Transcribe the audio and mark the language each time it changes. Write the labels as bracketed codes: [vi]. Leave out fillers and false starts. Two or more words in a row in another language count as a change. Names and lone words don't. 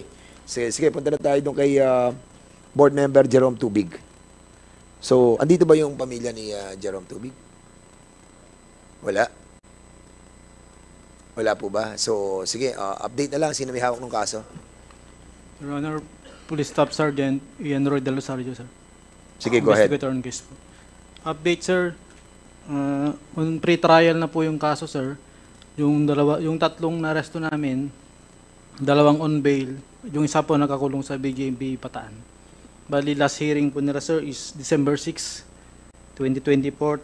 [tl] Sige, punta na tayo dun kay board member Jerome Tubig. So, andito ba yung pamilya ni Jerome Tubig? Wala. Wala po ba? So, sige, update na lang. Sino may hawak ng kaso? [en] Your Honor, Police Staff Sergeant Ian Roy Del Rosario, sir. [tl] Sige, [en] go ahead. Investigator on case po. Update, sir. On pre-trial [tl] na po yung kaso, sir. Yung tatlong na-arresto namin, dalawang [en] on bail, [tl] yung isa po nakakulong sa BJMP Pataan. Bali, [en] last hearing [tl] po nila, sir, [en] is December 6, 2024.